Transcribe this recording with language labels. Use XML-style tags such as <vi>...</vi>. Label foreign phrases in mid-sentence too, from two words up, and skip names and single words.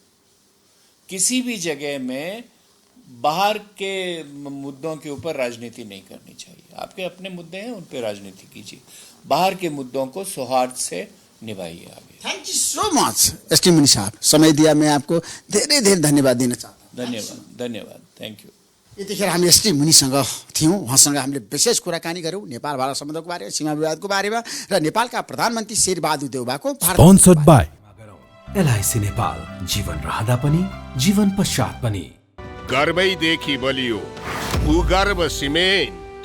<hi>किसी भी जगह में बाहर के मुद्दों के ऊपर राजनीति नहीं करनी चाहिए। आपके अपने मुद्दे हैं, उन पर राजनीति कीजिए, बाहर के मुद्दों को सौहार्द से निभाइए आगे।</hi> <en>thank you so much</en> <hi>एसटी मुनि साहब, समय दिया।</hi> <ne>मैं आपको धेरै धेरै धन्यवाद दिन चाहन्छु। धन्यवाद,</ne> <en>thank you.</en> <ne>यतिखेर हामी एसटी मुनिसँग थियौँ, उहाँसँग हामीले विशेष कुराकानी गऱ्यौँ नेपाल भारत सम्बन्धको बारेमा, सीमा विवादको बारेमा र नेपालका प्रधानमन्त्री शेरबहादुर देउबाको</ne> <en>Sponsored by</en> <ne>एलआईसी नेपाल, जीवन रहँदा पनि जीवन पश्चात पनि। गर्वैदेखि बलियो भूगर्भ सिमेन्ट।</ne>